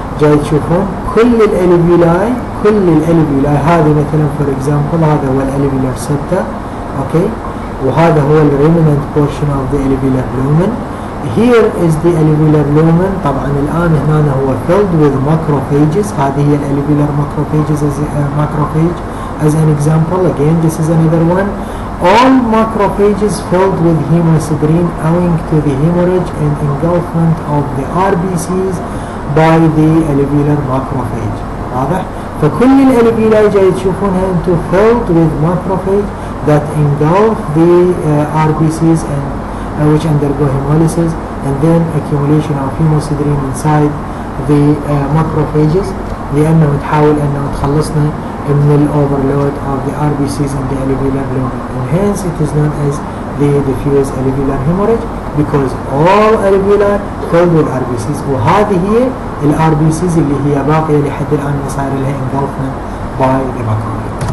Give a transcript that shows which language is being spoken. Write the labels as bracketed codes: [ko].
[ar] جاي تشوفون كل الالفيولاي هذه مثلا [en] for example [ar] هذا هو الالفيولار septa اوكي وهذا هو الريمننت [en] portion of the alveolar lumen. Here is the alveolar lumen. [ar] طبعا الآن هنا هو [en] filled with macrophages. [ar] هذه هي الالفيولار [en] macrophages macrophage as an example. Again this is another one. All macrophages filled with hemosiderin owing to the hemorrhage and engulfment of the RBCs by the alveolar macrophage. [ar] واضح؟ فكل الالفيولاي جاي تشوفونها انتم [en] filled with macrophage that engulf the RBCs and which undergo hemolysis and then accumulation of hemosiderin inside the macrophages [ar] لأنه تحاول أنه تخلصنا من الأوفرلود [en] of the RBCs in the alveolar lumen, and hence it is known as the diffuse alveolar hemorrhage because all alveolar filled with RBCs. [ar] وهذه هي ال RBCs اللي هي باقية لحد الآن ما صار لها [en] engulfment by the macrophage.